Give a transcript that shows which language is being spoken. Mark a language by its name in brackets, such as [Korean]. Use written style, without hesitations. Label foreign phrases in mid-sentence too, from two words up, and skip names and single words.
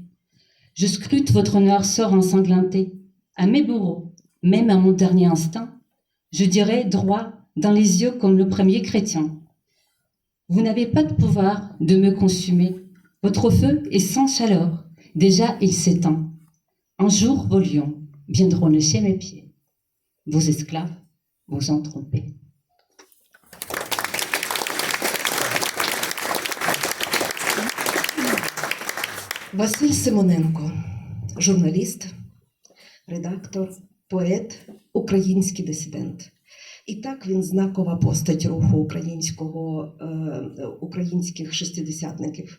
[French] Je scrute votre noir sort ensanglanté. À mes bourreaux, même à mon dernier instant, je dirai droit dans les yeux comme le premier chrétien. Vous n'avez pas de pouvoir de me consumer. Votre feu est sans chaleur. Déjà, il s'étend. Un jour, vos lions viendront lécher mes pieds. Vos esclaves vous ont trompé. [Ukrainian] Василь Симоненко, журналіст, редактор, поет, український дисидент. І так він знакова постать руху українських шестидесятників.